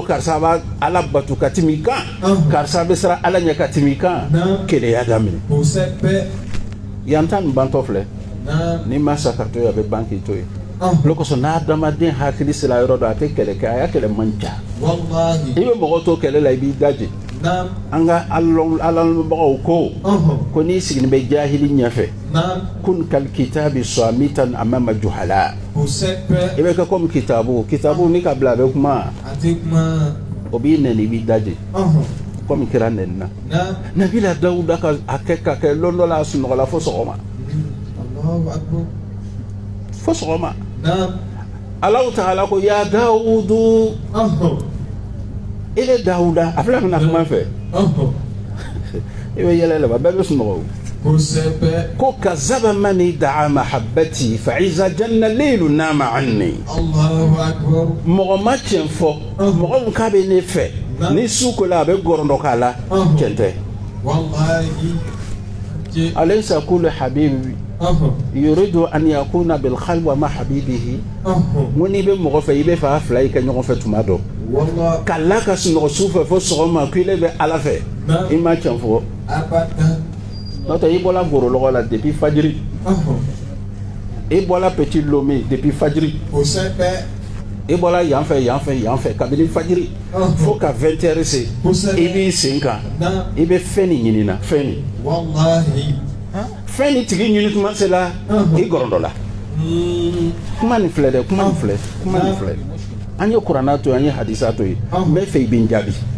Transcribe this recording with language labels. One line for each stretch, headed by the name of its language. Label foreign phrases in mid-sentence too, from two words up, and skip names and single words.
Bambara: karisa b'a ala bato ka tɛmɛ i kan karisa bɛ siran ala ɲɛ ka tɛmɛ i kan keleya daminɛ yan ta nin bantɔ filɛ ni ma sa ka to yen a bɛ ban k'i to yen o kosɔn n'a adamaden hakili sera yɔrɔ dɔ a tɛ kɛlɛ kɛ a y'a kɛlɛ man ca i bɛ mɔgɔ to kɛlɛ la i b'i daji an ka alamɛbagaw ko n'i sigilen bɛ jahili ɲɛfɛ
Arabic: كن كالكتاب صامتا أمام الجهلاء
Bambara: i bɛ kɛ comme kitabu ni ka bila a bɛ kuma o b'i nɛni i b'i daji comme kira nɛni na nabila dawuda ka a kɛ ka kɛ lɔn dɔ la a sunɔgɔla fo sɔgɔma
Arabic: الله تعالى
Bambara: ko ya Dawudu ile Dawuda a filɛ ka na kuma fɛ i bɛ yɛlɛ la bɛɛ bɛ sunɔgɔ ko
Arabic: كذب من ادعى محبتي فإذا جنه الليل نام عني
Bambara: mɔgɔ ma tiɲɛ fɔ mɔgɔ min k'a bɛ ne fɛ ni su kola a bɛ gɔrɔndɔ k'a la tiɲɛ tɛ
Arabic: أليس كل حبيب يريد أن يكون بالخلوة مع حبيبه
Bambara: muni be mɔgɔ fɛ i bɛ fɛ a fila i kɛ ɲɔgɔn fɛ tuma dɔ kala ka sunɔgɔ su fɛ fo sɔgɔma k'i le bɛ ala fɛ i ma tiɲɛ fɔ n'o tɛ i bɔla gorolɔgɔ la depuis fajiri i bɔla petit lomé depuis fajiri i bɔla yan fɛ kabini fajiri fo ka 20 heures se i b'i sen kan i bɛ fɛn nin ɲini na fɛn nin fɛn ni tigi ɲini tuma sela i gɔrɔndɔ la kuma nin filɛ dɛ kuma nin filɛ an ye kuranna to ye an ye hadisa to ye n bɛ fɛ i bɛ n jaabi